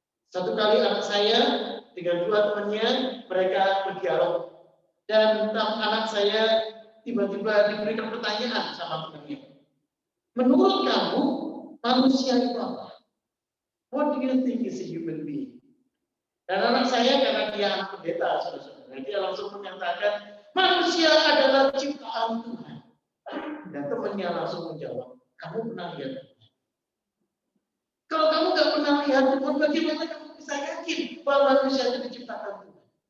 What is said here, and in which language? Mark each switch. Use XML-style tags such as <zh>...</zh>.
<id>Satu kali anak saya dengan dua temannya, mereka berdialog. Dan anak saya tiba-tiba diberikan pertanyaan sama temannya. Menurut kamu, manusia itu apa?</id> <en>What do you think is a human being?</en> <id>Dan anak saya, karena dia anak pendeta, saudara-saudara, dia langsung menyatakan, manusia adalah ciptaan Tuhan. Dan temannya langsung menjawab, kamu pernah lihat Tuhan? Kalau kamu nggak pernah lihat Tuhan, bagaimana kamu bisa yakin bahwa manusia itu diciptakan Tuhan?</id>